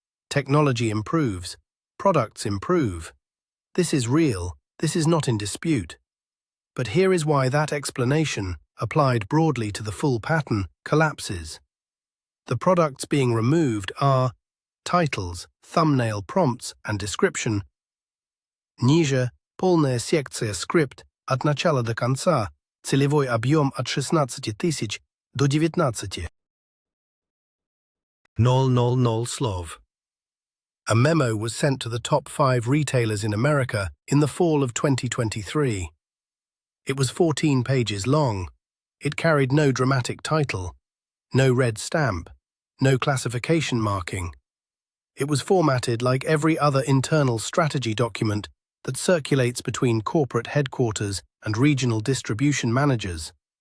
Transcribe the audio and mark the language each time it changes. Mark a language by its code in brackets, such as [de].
[en] Technology improves, products improve. This is real, this is not in dispute. But here is why that explanation, applied broadly to the full pattern, collapses. The products being removed are titles, thumbnail prompts and description. [ru] Ниже полная секция скрипт от начала до конца, целевой объем от 16 тысяч до 19 000 слов. [en] A memo was sent to the top 5 retailers in America in the fall of 2023. It was 14 pages long. It carried no dramatic title, no red stamp, no classification marking. It was formatted like every other internal strategy document that circulates between corporate headquarters and regional distribution managers.